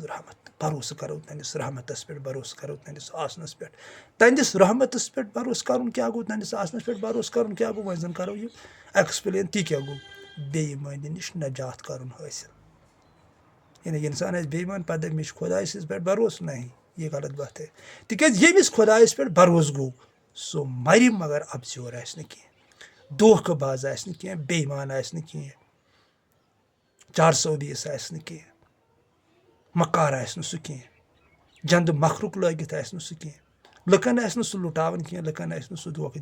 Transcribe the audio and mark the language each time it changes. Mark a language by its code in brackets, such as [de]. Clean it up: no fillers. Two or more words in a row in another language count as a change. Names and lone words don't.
[ks] رحمت بروسہٕ کَرو تُہنٛدِس رحمتَس پٮ۪ٹھ بروسہٕ کَرو تُہنٛدِس آسنَس پٮ۪ٹھ تُہنٛدِس رحمتَس پٮ۪ٹھ بروسہٕ کَرُن کیٛاہ گوٚو تُہنٛدِس آسنَس پٮ۪ٹھ بروسہٕ کَرُن کیٛاہ گوٚو وۄنۍ زَن کَرو یہِ ایٚکٕسپلین تی کیٛاہ گوٚو بے ایٖمٲنی نِش نجات کَرُن حٲصِل یعنی اِنسان آسہِ بے ایٖمان پَتہٕ دَپہِ مےٚ چھُ خۄداے سٕنٛدِس پٮ۪ٹھ بروسہٕ [ur] نہیں یہِ غلط بات ہے [ks] تِکیٛازِ ییٚمِس خۄدایَس پٮ۪ٹھ بروسہٕ گوٚو سُہ مَرِ مگر ابزیور آسہِ نہٕ کینٛہہ دھوکہٕ باز آسہِ نہٕ کینٛہہ بے ایٖمان آسہِ نہٕ کینٛہہ 420 آسہِ نہٕ کینٛہہ مکار آسہِ نہٕ سُہ کینٛہہ جنٛدٕ مکھرُک لٲگِتھ آسہِ نہٕ سُہ کینٛہہ لُکَن آسہِ نہٕ سُہ لُٹاوان کینٛہہ لُکَن آسہِ نہٕ سُہ دھوکہٕ